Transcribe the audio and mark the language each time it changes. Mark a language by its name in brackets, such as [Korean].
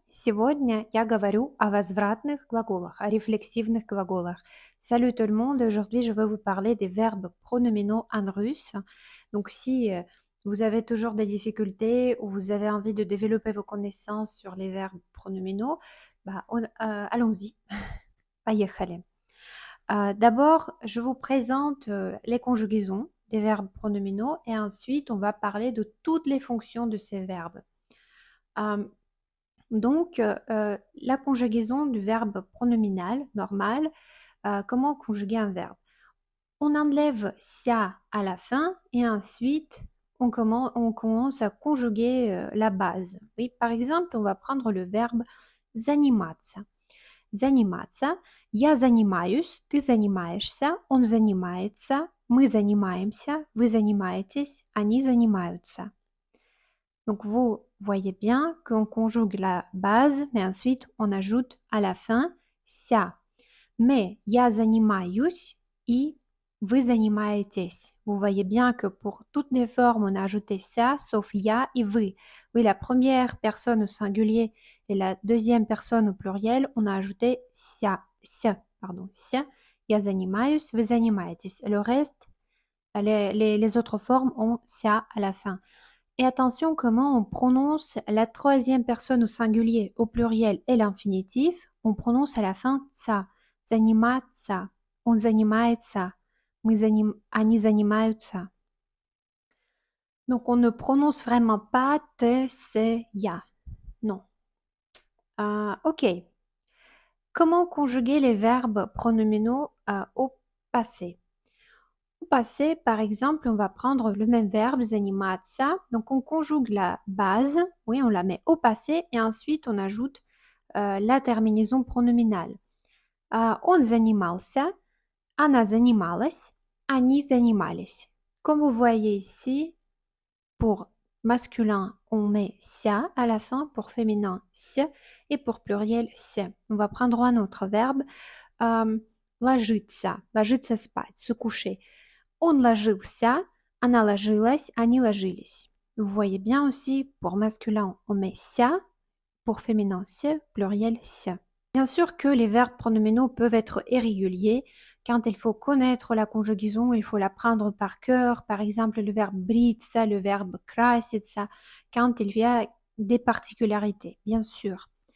[Russian] Сегодня я говорю о возвратных глаголах, о réflexivных gлаголах. [French] Salut tout le monde! Aujourd'hui, je vais vous parler des verbes pronominaux en russe. Donc, si vous avez toujours des difficultés ou vous avez envie de développer vos connaissances sur les verbes pronominaux, allons-y. [Russian] Поехали. [French] D'abord, je vous présente les conjugaisons des verbes pronominaux et ensuite, on va parler de toutes les fonctions de ces verbes. La conjugaison du verbe pronominal normal, comment conjuguer un verbe? On enlève ça à la fin et ensuite on commence à conjuguer la base. Oui, par exemple, on va prendre le verbe заниматься. [Russian] Заниматься. Я занимаюсь, ты занимаешься, он занимается, мы занимаемся, вы занимаетесь, они занимаются. [French] Donc, vous voyez bien qu'on conjugue la base, mais ensuite on ajoute à la fin «ся». [Russian] Mais «я занимаюсь» et «вы занимаетесь». [French] Vous voyez bien que pour toutes les formes, on a ajouté «ся», sauf «я» et «вы». Oui, la première personne au singulier et la deuxième personne au pluriel, on a ajouté «ся», «ся», pardon, «ся». [Russian] «Я занимаюсь», «вы занимаетесь». [French] Et le reste, les autres formes ont «ся» à la fin. Et attention comment on prononce la troisième personne au singulier, au pluriel et l'infinitif. On prononce à la fin «ца». [Russian] «Заниматься», «он занимается», «они занимаются». [French] Donc on ne prononce vraiment pas «te», «c'est», «ya». Non. Ok. Comment conjuguer les verbes pronominaux au passé? Au passé, par exemple, on va prendre le même verbe, заниматься. Donc, on conjugue la base, oui, on la met au passé et ensuite on ajoute la terminaison pronominale. [Russian] Он занимался, она занималась, они занимались. [French] Comme vous voyez ici, pour masculin, on met ся à la fin, pour féminin, с, et pour pluriel, с. On va prendre un autre verbe, ложиться, [Russian] ложиться спать, [French] se coucher. [Russian] Он ложился, она ложилась, они ложились. [French] Vous voyez bien aussi, pour masculin, on met ся, pour féminin, se, pluriel, se. Bien sûr que les verbes pronominaux peuvent être irréguliers. Quand il faut connaître la conjugaison, il faut l'apprendre par cœur. Par exemple, le verbe бриться, le verbe краситься, quand il y a des particularités, bien sûr.